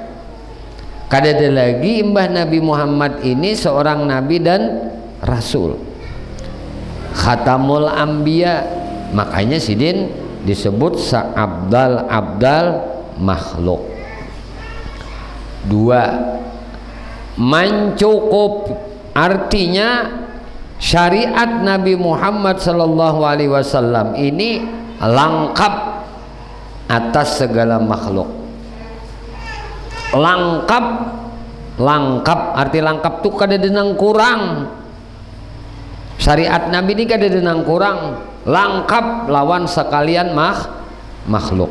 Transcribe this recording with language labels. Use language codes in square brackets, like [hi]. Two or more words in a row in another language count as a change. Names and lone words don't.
[bjn] Kadada lagi mbah Nabi Muhammad ini seorang Nabi dan Rasul, [ar] Khatamul Anbiya. [bjn] Makanya Sidin disebut seabdal makhluk. 2, mencukup, artinya syariat Nabi Muhammad [ar] sallallahu alaihi wasallam [bjn] ini lengkap atas segala makhluk. Lengkap arti lengkap tuh kada denang kurang. Syariat Nabi ini kada denang kurang, lengkap lawan sekalian makhluk.